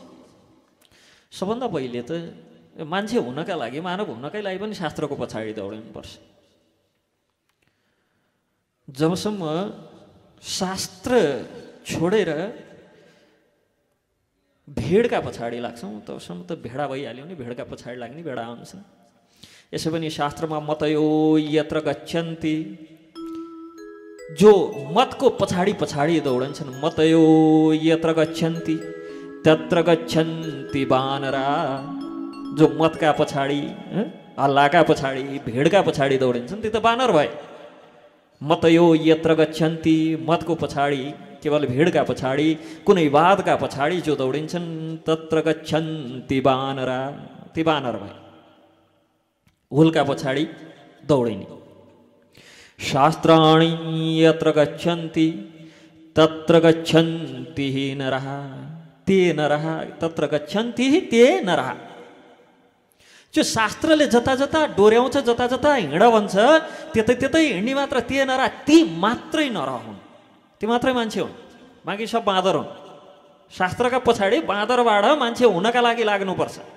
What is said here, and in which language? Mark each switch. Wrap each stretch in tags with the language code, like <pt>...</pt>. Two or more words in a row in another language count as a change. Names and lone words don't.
<ne>सबभन्दा पहिले त मान्छे हुनका लागि, मानव हुनकै लागि पनि शास्त्रको पछाडि दौडिनुपर्छ। जबसम्म शास्त्र छोडेर भेडका पछाडि लाग्छौँ तबसम्म त भेडा भइहाल्यो नि, भेडका पछाडि लाग्ने भेडा हुन्छन्। यसो पनि शास्त्रमा</ne> <sa>मतयो यत्र गच्छन्ति,</sa> <ne>जो मतको पछाडि पछाडि दौडन्छन्,</ne> <sa>मतयो यत्र गच्छन्ति तत्र गच्छन्ति वानरा।</sa> <ne>जो मतका पछाडि, हल्लाका पछाडि, भेडका पछाडि दौडिन्छन् ती त बानर भए।</ne> <sa>मतयो यत्र गच्छन्ति,</sa> <ne>मतको पछाडि, केवल भेडका पछाडि, कुनै वादका पछाडि जो दौडिन्छन्</ne> <sa>तत्र गच्छन्ति वानरा,</sa> <ne>ती बानर भए। हुलका पछाडि दौडिने।</ne> <sa>शास्त्राणि यत्र गच्छन्ति तत्र गच्छन्ति नरः, ते नरः तत्र गच्छन्ति ते नरः।</sa> <ne>जो शास्त्रले जता जता डोर्याउँछ, जता जता हिँड भन्छ, त्यतै त्यतै हिँड्ने मात्र</ne> <sa>ते नरा,</sa> <ne>ती मात्रै नर हुन्, ती मात्रै मान्छे हुन्, बाँकी सब बाँदर हुन्। शास्त्रका पछाडि बाँदरबाट मान्छे हुनका लागि लाग्नुपर्छ।</ne>